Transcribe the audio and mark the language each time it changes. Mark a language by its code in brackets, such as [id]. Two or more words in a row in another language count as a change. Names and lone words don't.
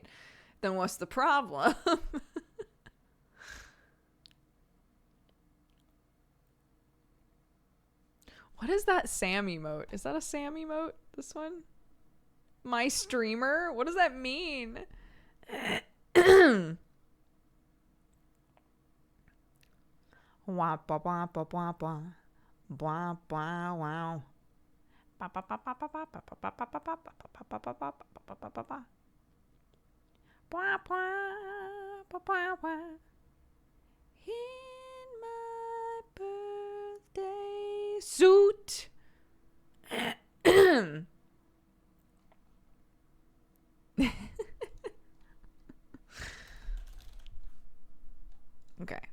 [en] Then what's the problem? What is that Sam emote? Is that a Sam emote? This one? My streamer? What does that mean? Wah, bah, bah, bah, bah, bah. Blah, blah, wow. Ba, ba, ba, ba, ba, ba, ba, ba, ba, ba, ba, ba, ba, ba, ba, ba, ba, ba, ba, ba. Blah, blah, blah, blah, blah. In my birthday suit. Okay.